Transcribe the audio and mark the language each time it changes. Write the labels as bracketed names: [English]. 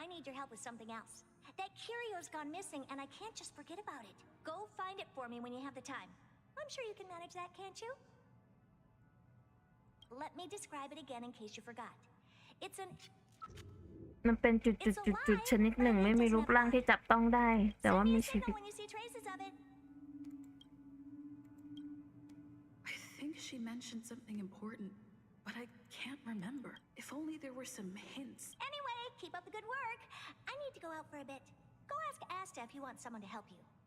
[English] your help with something else. That curio's gone missing, and I can't just forget about it. Go find it for me when you have the time. I'm sure you can manage that, can't you? Let me describe it again in case you forgot. It's an [Thai] มันเป็นจุดชนิดหนึ่งไม่มีรูปร่างที่จับต้องได้แต่ว่ามีชีวิต [English] when you see traces of it. I think she mentioned something important, but I can't remember. If only there were some hints. Anyway, keep up the good work. I need to go out for a bit. Go ask Asta if you want someone to help you.